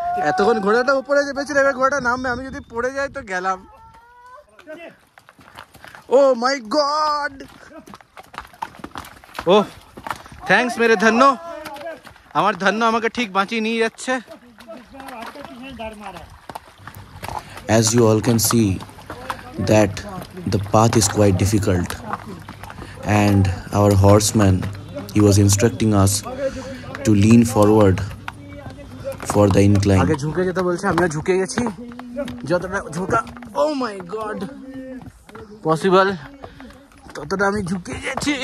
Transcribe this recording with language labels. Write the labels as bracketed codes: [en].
[bn] এতক্ষণ ঘোড়াটা উপরে চেপেছিল, এবার ঘোড়াটা নামবে, আমি যদি পড়ে যাই তো গেলাম। [en] oh my god, oh thanks [bn] মেরে ধন্য, আমার ধন্য আমাকে ঠিক বাঁচিয়ে নিয়ে যাচ্ছে। [en] As you all can see that the path is quite difficult, and our horseman, he was instructing us to lean forward for the incline. [bn] আগে ঝুঁকে যেতে বলছে, আমিও ঝুঁকে গেছি যতটা ঝুঁকা [en] oh my god [bn] পসিবল ততটা আমি ঝুঁকে গেছি।